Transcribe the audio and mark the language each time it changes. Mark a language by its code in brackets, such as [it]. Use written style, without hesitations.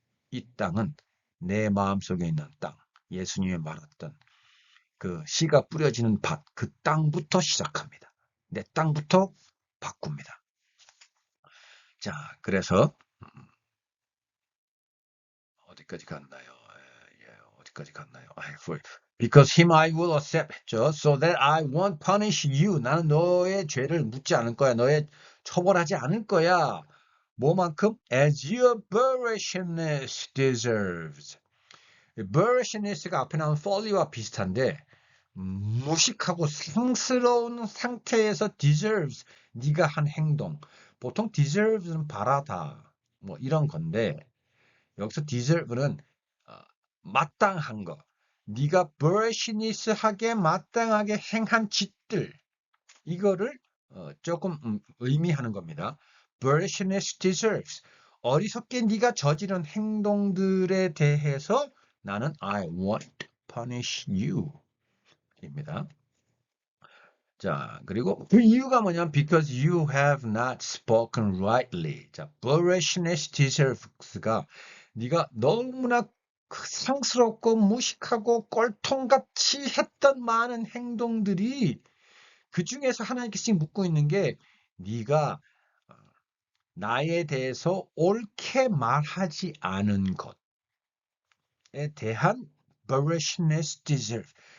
[ko] 이 땅은 내 마음속에 있는 땅, 예수님이 말했던 그 씨가 뿌려지는 밭, 그 땅부터 시작합니다. 내 땅부터 바꿉니다. 자, 그래서 어디까지 갔나요? 어디까지 갔나요? [en] Because him I will accept [ko] 했죠. [en] So that I won't punish you. [ko] 나는 너의 죄를 묻지 않을 거야. 너의 처벌하지 않을 거야. 뭐만큼? [en] As your borishness deserves. [ko] borishness가 앞에 나온 folly와 비슷한데, 무식하고 상스러운 상태에서 deserves, 네가 한 행동. 보통 deserves는 바라다, 뭐 이런 건데, 여기서 deserve는 마땅한 거. 네가 borishness하게 마땅하게 행한 짓들, 이거를 조금 의미하는 겁니다. [en] borishness deserves. [ko] 어리석게 네가 저지른 행동들에 대해서 나는 [en] I won't punish you [ko] 입니다. 자, 그리고 그 이유가 뭐냐면 [en] because you have not spoken rightly. [ko] 자, borishness deserves가 네가 너무나 상스럽고 무식하고 꼴통같이 했던 많은 행동들이, 그 중에서 하나님께서 지금 묻고 있는 게 네가 나에 대해서 옳게 말하지 않은 것에 대한 borishness deserve.